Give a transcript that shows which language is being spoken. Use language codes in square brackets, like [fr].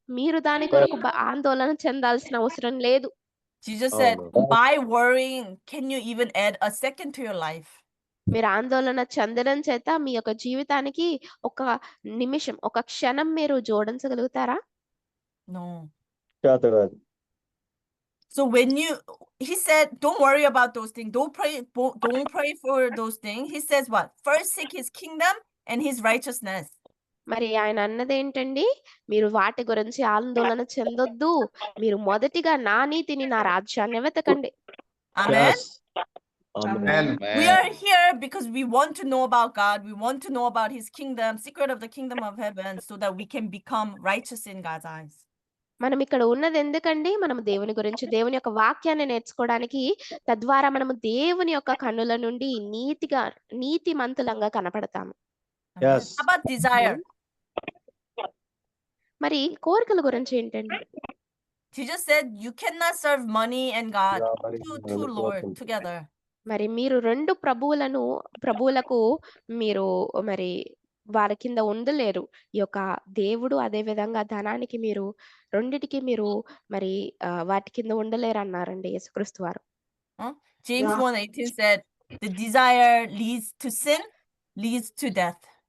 [te] మీరు దాని కొరకు ఆందోళన చెందాల్సిన అవసరం లేదు. [en] Jesus said, [te] అవును. [en] by worrying, can you even add a second to your life? [te] మీరు ఆందోళన చెందడం చేత మీ యొక్క జీవితానికి ఒక నిమిషం, ఒక క్షణం మీరు జోడించగలుగుతారా? [en] No. [te] చేత కాదు. [en] So when he said, don't worry about those things. Don't pray for those things. He says what? First seek his kingdom and his righteousness. [te] మరి ఆయన అన్నది ఏంటండి? మీరు వాటి గురించి ఆందోళన చెందొద్దు. మీరు మొదటిగా నా నీతిని, నా రాజ్యాన్ని వెతకండి. [en] Amen. Yes. Amen. We are here because we want to know about God. We want to know about his kingdom, secret of the kingdom of heaven, so that we can become righteous in God's eyes. [te] మనం ఇక్కడ ఉన్నది ఎందుకండి? మనం దేవుని గురించి, దేవుని యొక్క వాక్యాన్ని నేర్చుకోవడానికి. తద్వారా మనము దేవుని యొక్క కన్నుల నుండి నీతిమంతులంగా కనపడతాము. [en] Yes. How about desire? [te] మరి కోరికల గురించి ఏంటండి? [en] Jesus said you cannot serve money and God, two Lord together. [te] మరి మీరు రెండు ప్రభువులకు మీరు మరి వారి కింద ఉండలేరు. ఈ యొక్క దేవుడు, అదే విధంగా ధనానికి మీరు రెండిటికి మీరు మరి వాటి కింద ఉండలేరు అన్నారండి యేసుక్రీస్తు వారు. [en] James 1:18 said the desire leads to sin, leads to death.